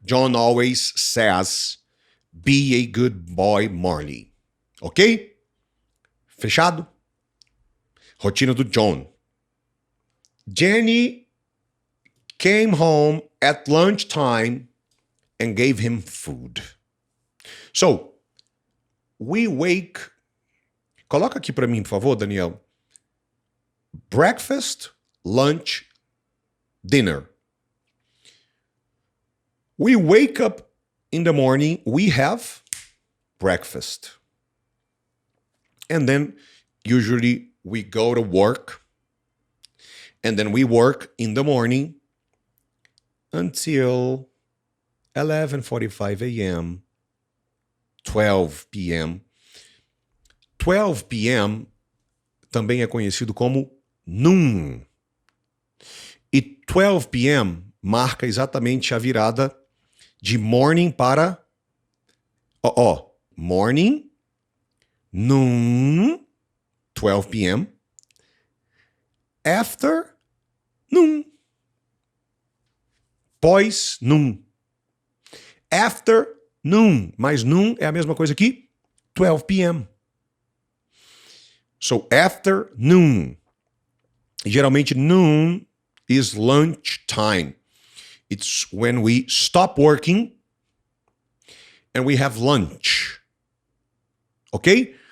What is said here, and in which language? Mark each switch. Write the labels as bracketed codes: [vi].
[en] John always says, "Be a good boy, Marley." Ok? [pt] Fechado? Rotina do John. [en] Jenny came home at lunchtime and gave him food. So, we wake... [pt] Coloca aqui para mim, por favor, Daniel. [en] Breakfast, lunch, dinner. We wake up in the morning, we have breakfast. And then usually we go to work. And then we work in the morning until 11:45 a.m., 12 p.m. 12 p.m. [pt] também é conhecido como noon. E 12 p.m. marca exatamente a virada de morning para... [en] morning, noon, 12 p.m. afternoon. Pós-noon. Afternoon. [pt] Mas noon é a mesma coisa que 12 p.m. [en] So, afternoon. Geralmente, noon is lunch time. It's when we stop working and we have lunch. Okay?